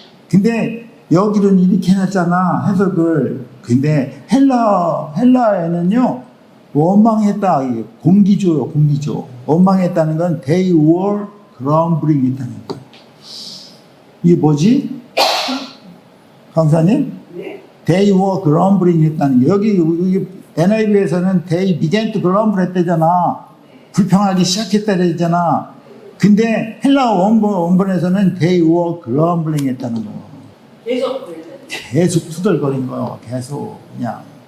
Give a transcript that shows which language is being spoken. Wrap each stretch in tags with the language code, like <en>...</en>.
<ko>근데 여기는 이렇게 해놨잖아. 해석을. 근데 헬라에는요. 원망했다. 공기조요. 공기조. 원망했다는 건</ko> <en>they were grumbling</en> <ko>했다는 거예요. 이게 뭐지? 강사님? 네.</ko> <en>They were grumbling</en> <ko>했다는 게 여기 NIV에서는</ko> <en>they began to grumble</en> <ko>했대잖아. 불평하기 시작했다 그랬잖아. 근데 헬라 원본에서는</ko> <en>they were grumbling</en> <ko>했다는 거예요. 계속 투덜거린 거예요. 계속 그냥.</ko>